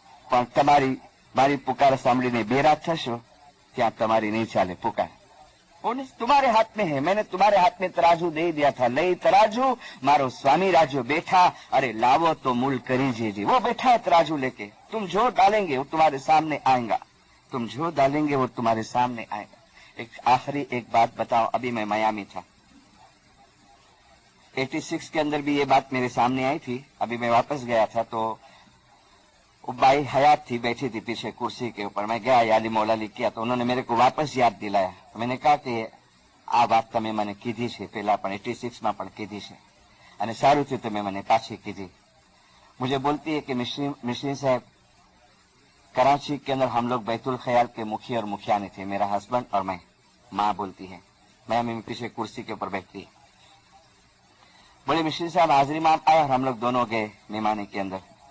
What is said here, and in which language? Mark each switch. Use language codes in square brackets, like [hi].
[gu] પણ તમારી મારી પુકાર સાંભળીને બેરા થશો ત્યાં તમારી નહીં ચાલે પુકાર। [hi] तुम्हारे हाथ में है, मैंने तुम्हारे हाथ में तराजू दे दिया था, [gu] लई तराजू मारो स्वामी राजू बैठा, अरे लावो तो मूल करी जी। [hi] वो बैठा है तराजू लेके, तुम जो डालेंगे वो तुम्हारे सामने आएगा, तुम जो डालेंगे वो तुम्हारे सामने आएगा। एक आखिरी एक बात बताओ, अभी मैं मियामी था, 86 के अंदर भी ये बात मेरे सामने आई थी। अभी मैं वापस गया था तो वो बाई हयात थी, बैठी थी पीछे कुर्सी के ऊपर। मैं गया, याली मौलाली किया तो उन्होंने मेरे को वापस याद दिलाया। तो मैंने कहा कि [gu] आ बात તમે મને કીધી છે પહેલા પણ 86 માં પણ કીધી છે અને સારું થયું તમે મને પાછી કીધી। [hi] मुझे बोलती है कि मिश्री साहब, कराची के अंदर हम लोग बैतुल ख्याल के मुखी और मुखियानी थे, मेरा हस्बैंड और मैं। माँ बोलती है, मैं मेरी पीछे कुर्सी के ऊपर बैठती। बोले मिश्री साहब हाजिर इमाम आया और हम लोग दोनों गए मेहमानी के अंदर।